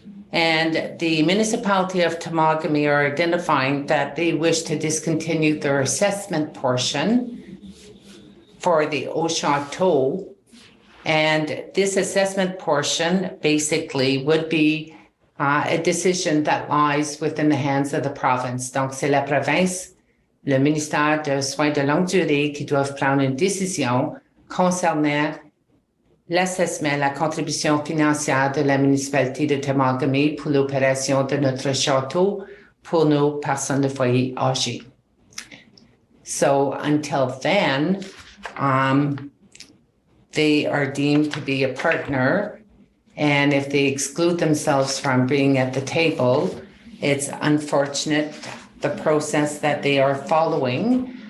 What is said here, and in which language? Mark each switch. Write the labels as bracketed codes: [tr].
[en] And the municipality of Temagami are identifying that they wish to discontinue their assessment portion for the Au Château. And this assessment portion basically would be a decision that lies within the hands of the province. [fr] Donc, c'est la province, le ministère de Soins de longue durée qui doivent prendre une décision concernant l'assessment, la contribution financière de la municipalité de Temagami pour l'opération de notre château pour nos personnes de foyer âgées. [en] So until then, they are deemed to be a partner. And if they exclude themselves from being at the table, it's unfortunate, the process that they are following.